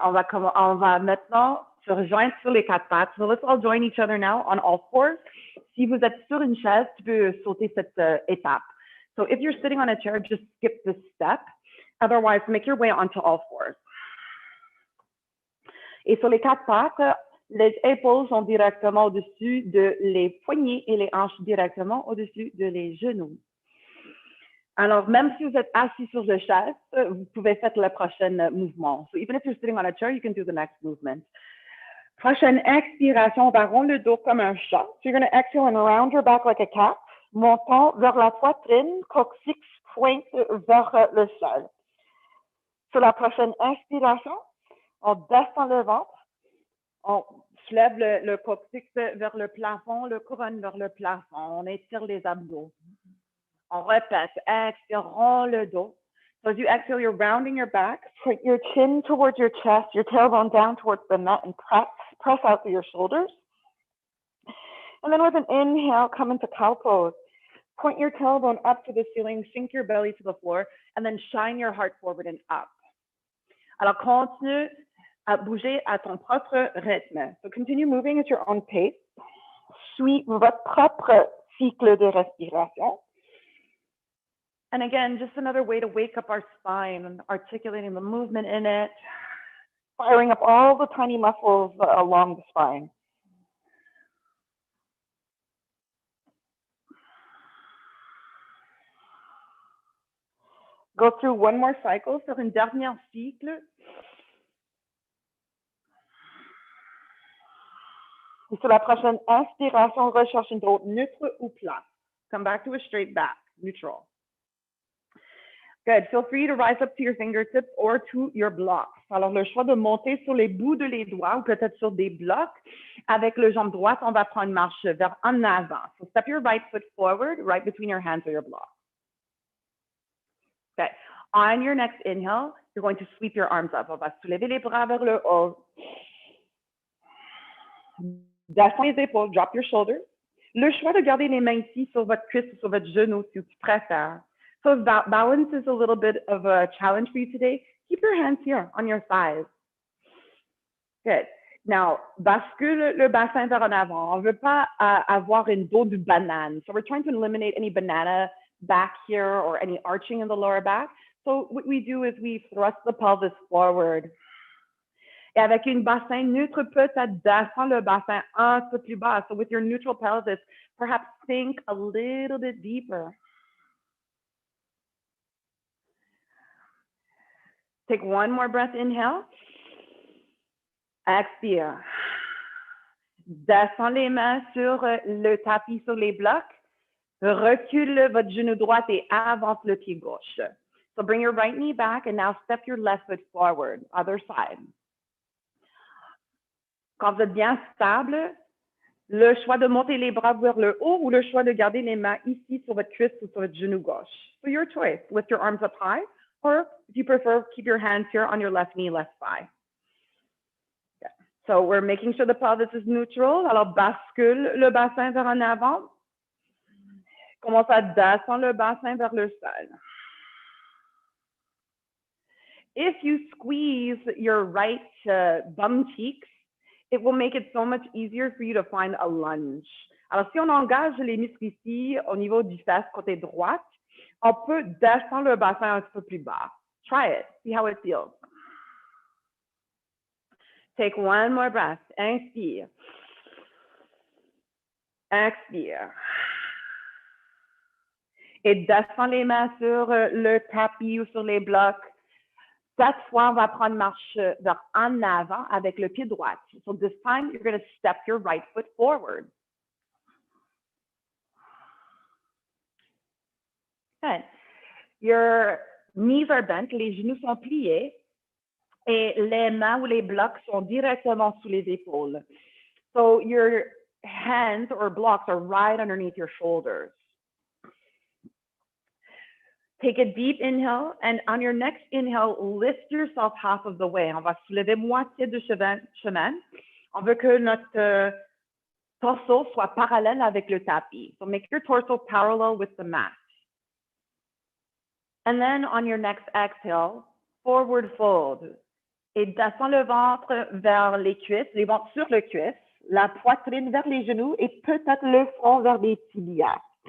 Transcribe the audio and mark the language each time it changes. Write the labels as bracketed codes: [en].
[fr] On va maintenant se rejoindre sur les quatre pattes. [en] So let's all join each other now on all fours. [fr] Si vous êtes sur une chaise, tu peux sauter cette étape. [en] So if you're sitting on a chair, just skip this step. Otherwise, make your way onto all fours. [fr] Et sur les quatre pattes, les épaules sont directement au-dessus de les poignets et les hanches directement au-dessus de les genoux. Alors, même si vous êtes assis sur la chaise, vous pouvez faire le prochain mouvement. [en] So even if you're sitting on a chair, you can do the next movement. [fr] Prochaine expiration, on va rond le dos comme un chat. [en] So you're going to exhale and round your back like a cat. [fr] Montons vers la poitrine, coccyx pointe vers le sol. Sur la prochaine inspiration, on descend le ventre. On soulève le coccyx vers le plafond, le couronne vers le plafond. On étire les abdos. On répète, expirons le dos. [en] So as you exhale, you're rounding your back. Point your chin towards your chest, your tailbone down towards the mat, and press out through your shoulders. And then with an inhale, come into cow pose. Point your tailbone up to the ceiling, sink your belly to the floor, and then shine your heart forward and up. [fr] Alors, continue à bouger à ton propre rythme. [en] So continue moving at your own pace. [fr] Suis votre propre cycle de respiration. [en] And again, just another way to wake up our spine, articulating the movement in it, firing up all the tiny muscles along the spine. Go through one more cycle, [fr] faire une dernière cycle. Et sur la prochaine inspiration, recherche une dos neutre ou plat. [en] Come back to a straight back, neutral. Good. Feel free to rise up to your fingertips or to your blocks. [fr] Alors, le choix de monter sur les bouts de les doigts ou peut-être sur des blocs. Avec le jambe droite, on va prendre une marche vers en avant. [en] So step your right foot forward, right between your hands or your blocks. Okay. On your next inhale, you're going to sweep your arms up. [fr] On va soulever les bras vers le haut. Descends les épaules, [en] drop your shoulders. [fr] Le choix de garder les mains ici sur votre cuisse ou sur votre genou si tu préfères. [en] So if balance is a little bit of a challenge for you today, keep your hands here on your thighs. Good. [fr] Now, bascule le bassin vers en avant. On ne veut pas avoir une dos de banane. [en] So we're trying to eliminate any banana back here or any arching in the lower back. So what we do is we thrust the pelvis forward. [fr] Et avec une bassin neutre, peut-être descend le bassin un peu plus bas. [en] So with your neutral pelvis, perhaps sink a little bit deeper. Take one more breath, inhale. [fr] Expire. Descends les mains sur le tapis, sur les blocs. Recule votre genou droit et avance le pied gauche. [en] So bring your right knee back and now step your left foot forward, other side. Quand vous êtes bien stable, le choix de monter les bras vers le haut ou le choix de garder les mains ici sur votre cuisse ou sur votre genou gauche. So your choice, lift your arms up high, or if you prefer, keep your hands here on your left knee, left thigh. Okay. So we're making sure the pelvis is neutral. [fr] Alors bascule le bassin vers en avant. Commence à descendre le bassin vers le sol. [en] If you squeeze your right bum cheeks, it will make it so much easier for you to find a lunge. [fr] Alors, si on engage les muscles ici au niveau du fesse côté droite, on peut descendre le bassin un peu plus bas. [en] Try it. See how it feels. Take one more breath. [fr] Inspire. Expire. Et descends les mains sur le tapis ou sur les blocs. Cette fois, on va prendre marche vers en avant avec le pied droit. [en] So this time, you're going to step your right foot forward. Good. Your knees are bent, [fr] les genoux sont pliés et les mains ou les blocs sont directement sous les épaules. [en] So your hands or blocks are right underneath your shoulders. Take a deep inhale, and on your next inhale, lift yourself half of the way. [fr] On va soulever moitié du chemin. On veut que notre torso soit parallèle avec le tapis. [en] So make your torso parallel with the mat. And then on your next exhale, forward fold. [fr] Et descends le ventre vers les cuisses, les ventres sur le cuisse, la poitrine vers les genoux et peut-être le front vers les tibias.